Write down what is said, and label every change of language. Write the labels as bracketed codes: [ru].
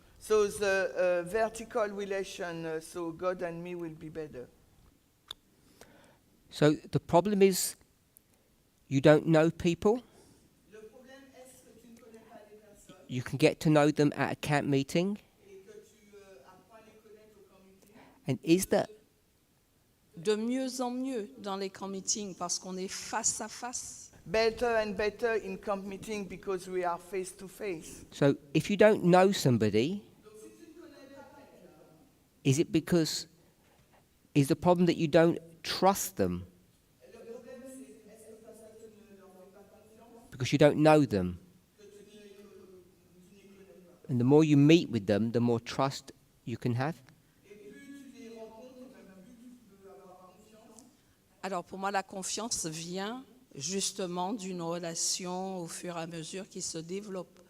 [en] so the vertical relation, so God and me will be better. So the problem is you don't know people. You can get to know them at a camp meeting. And is that [fr] De mieux en mieux dans les camp meetings parce qu'on est face à face. [en] Better and better in camp meeting because we are face to face. so? If you don't know somebody, is it because is the problem that you don't trust them? Because you don't know them. And the more you meet with them, the more trust you can have. [fr] Alors pour moi, la confiance vient justement d'une relation au fur et à mesure qui se développe.